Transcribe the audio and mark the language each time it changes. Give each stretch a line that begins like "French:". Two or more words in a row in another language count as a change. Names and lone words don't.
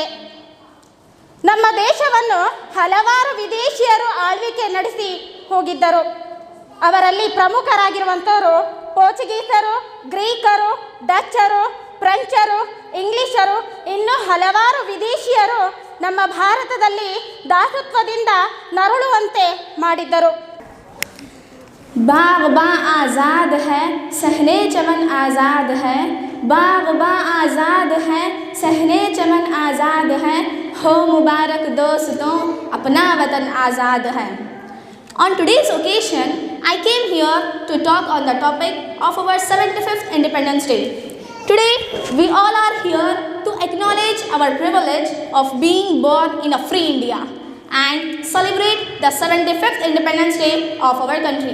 Kannada: ನಮ್ಮ ದೇಶವನ್ನು ಹಲವಾರು ವಿದೇಶಿಯರು ಆಳ್ವಿಕೆ ನಡೆಸಿ ಹೋಗಿದ್ದರು। ಅವರಲ್ಲಿ ಪ್ರಮುಖರಾಗಿರುವಂಥವರು ಪೋರ್ಚುಗೀಸರು, ಗ್ರೀಕರು, ಡಚ್ಚರು, ಫ್ರೆಂಚರು, ಇಂಗ್ಲಿಷರು, ಇನ್ನೂ ಹಲವಾರು ವಿದೇಶಿಯರು ನಮ್ಮ ಭಾರತದಲ್ಲಿ ದಾಸತ್ವದಿಂದ ನರಳುವಂತೆ ಮಾಡಿದ್ದರು।
Urdu: باغباں آزاد ہے، صحن چمن آزاد ہے، باغباں آزاد ہے، صحن چمن آزاد ہے، ہو مبارک دوستوں اپنا وطن آزاد ہے۔
English: On today's occasion, I came here to talk on the topic of our 75th Independence Day. Today, we all are here to acknowledge our privilege of being born in a free India and celebrate the 75th Independence Day of our country.